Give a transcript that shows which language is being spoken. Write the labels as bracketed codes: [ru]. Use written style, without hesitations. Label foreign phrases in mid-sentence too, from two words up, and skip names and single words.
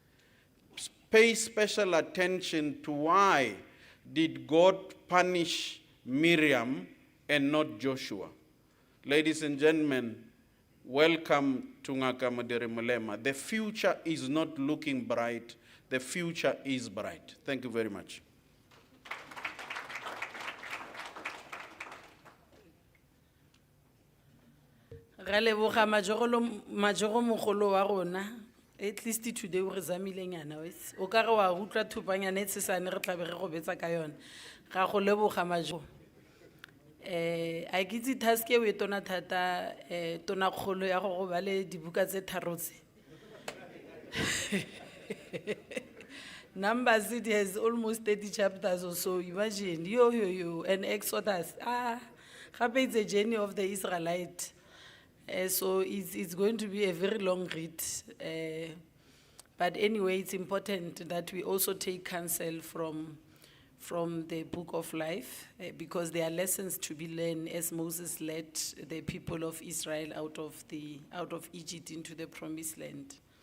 [en] Pay special attention to why did God punish Miriam and not Joshua. Ladies and gentlemen, welcome to Ngaka Mudiri Mulema. The future is not looking bright. The future is bright. Thank you very much. [tn] Galeboga majoro mogolo wa rona, [en] at least [tn] today o re zamile nyana wes o ka re wa utlwa thupanyana e tsesane re tla be re go betsa ka yona ga go leboga majoro. A ke itse task e o e tona thata tona kgolo ya go ba le dibuka tse tharo tse. [en] Numbers, it has almost 30 chapters or so. Imagine, and Exodus. Gape it's a journey of the Israelite. So it's going to be a very long read. But anyway, it's important that we also take counsel from the book of life, because there are lessons to be learned as Moses led the people of Israel out of Egypt into the promised land.